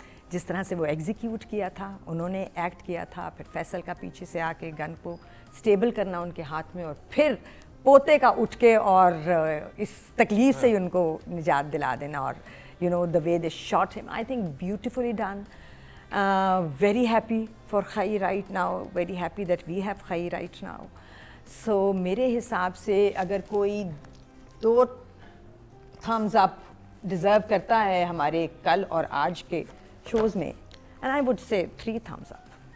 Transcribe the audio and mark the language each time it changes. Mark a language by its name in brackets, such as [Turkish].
[Urdu] جس طرح سے وہ ایگزیکیوٹ کیا تھا, انہوں نے ایکٹ کیا تھا, پھر فیصل کا پیچھے سے آ کے گن کو اسٹیبل کرنا ان کے ہاتھ میں, اور پھر پوتے کا اٹھ کے اور اس تکلیف سے ہی ان کو نجات دلا دینا, اور you know the way they shot ہم, I think beautifully done. [English] Very happy for Khai right now, very happy that we have Khai right now. [Urdu] So میرے حساب سے اگر کوئی 2 thumbs up deserve کرتا ہے ہمارے کل اور آج کے شوز میں, and I would say 3 thumbs up.